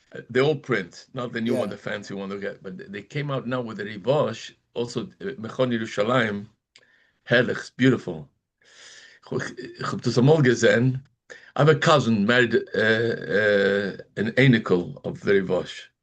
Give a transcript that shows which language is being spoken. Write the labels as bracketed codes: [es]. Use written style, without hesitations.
[en] They all print, not the new one, the fancy one they get, but they came out now with the Ribosh, also Mechon Yerushalayim, herrlich, beautiful. [de] Ich habe das einmal gesehen. [en] I have a cousin married an anicle of the Ribosh.